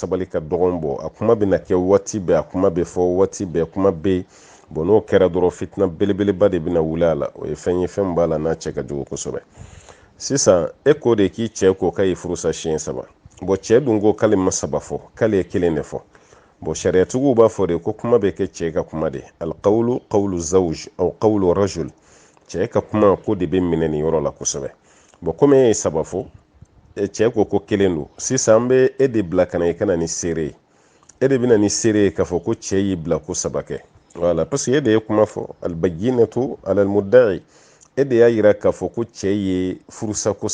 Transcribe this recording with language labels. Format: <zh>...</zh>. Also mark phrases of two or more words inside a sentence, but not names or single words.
<bm>sabali ka dɔgɔn bɔ a kuma bɛ na kɛ waati bɛɛ a kuma bɛ fɔ waati bɛɛ kuma bɛ bon n'o kɛra dɔrɔn fitina belebeleba de bɛna wuli a la o ye fɛn ye fɛn b'a la n'a cɛ ka jugu kosɛbɛ sisan e ko de k'i cɛ ko k'a ye furusa siɲɛ 3 bon cɛ dun ko k'ale ma 3 fɔ k'ale ye 1 de fɔ bon sariyatigiw b'a fɔ de ko kuma bɛ kɛ cɛ ka kuma de</bm> <ar>القول قول الزوج أو قول الرجل</ar> <bm>cɛ ka kuma ko de bɛ minɛ nin yɔrɔ la kosɛbɛ bon comme e ye 3 fɔ cɛ ko 1 don sisan an bɛ e de bila ka na i kana ni seere ye e de bɛna ni seere ye k'a fɔ ko cɛ y'i bila ko 3 kɛ</bm> <fr>voilà parce que</fr> <bm>e de ye kuma fɔ</bm> <ar>البينة على المدعي</ar> <bm>e de y'a yira k'a fɔ ko cɛ ye furusa ko</bm>